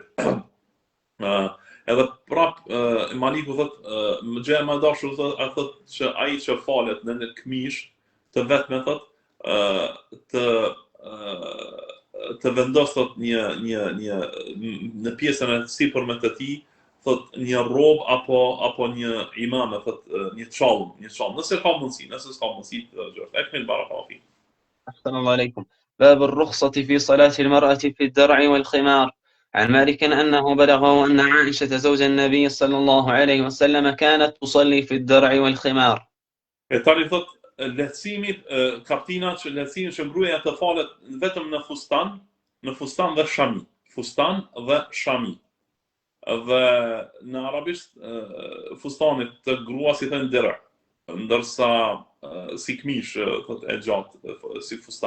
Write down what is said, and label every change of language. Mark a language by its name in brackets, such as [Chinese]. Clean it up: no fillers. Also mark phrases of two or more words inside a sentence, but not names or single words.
[Albanian] Edhe prap Maliku thotë më gjë më dashur thotë që ai që falet në një këmishë të vetme thotë të vendos thotë një në pjesën e sipërme të tij thotë një rrobë apo një imame thotë një çallm, nëse ka mundësi, nëse s'ka mundësi gjë. [Arabic] أكمل بارك الله فيك. أحسن الله عليكم. باب الرخصة في صلاة المرأة في الدرع والخمار. عن مالك أنه بلغه أن عائشة زوج النبي صلى الله عليه وسلم كانت تصلي في الدرع والخمار. [Albanian] Tani thot lehtësimi kaptina që lehtësimi që gruaja të falet vetëm në fustan dhe shami. Dhe në arabisht fustanit të gruas I thënë dirë, ndërsa si këmish thot e gjatë si fustan.